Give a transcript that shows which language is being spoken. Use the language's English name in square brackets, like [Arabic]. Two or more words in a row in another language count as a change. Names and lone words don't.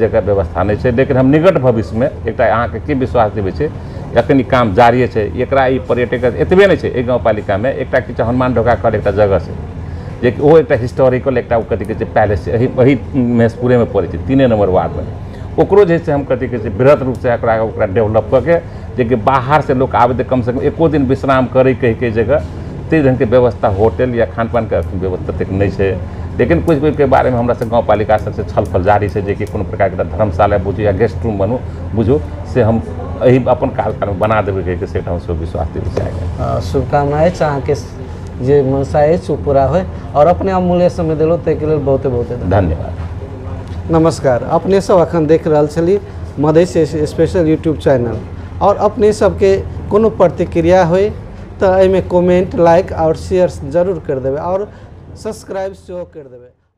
[Maithili] जगह व्यवस्था नहीं छै, लेकिन हम निकट भविष्य में एक अहाँ के की विश्वास देबै छै अखन ई काम जारी छै, एकरा ई पर्यटक एतबे नहीं छै, गाँव पालिका में एक हनुमान ढोका कर एक जगह छै जे कि वो एक हिस्टोरिकल एक कथी कहै छै पैलेस वही महेशपुरे में पड़े छै 3 नंबर वार्ड में ओकरो जे छै हम कथी कहै छै बृहत रूप से ओकरा डेवलप करके जे कि बाहर से लोग आबे कम से कम एको दिन विश्राम करे कही जगह ते ढंग के व्यवस्था होटल या खान पान के व्यवस्था तक नहीं है। लेकिन कुछ के बारे में हमरा से गाँव पालिका सबसे छलफल जारी है जे कि कोनो प्रकार के धर्मशाला बुझू या गेस्ट रूम बनू बुझू से हम यही अपन कार्यकाल में बना देवे के से हम सब विश्वास दे चाहे शुभकामनाएं अहाँ के जे मनसा है पूरा हो और अपने अमूल्य समय दिलो ताहि के लिए बहुते बहुते धन्यवाद। नमस्कार, अपने सब अखन देख रहा छली मधेश स्पेशल यूट्यूब चैनल और अपने सबके कोनो प्रतिक्रिया होए तो एहिमे कमेंट लाइक और शेयर जरूर कर देवे और सब्सक्राइब सेहो कर देवे।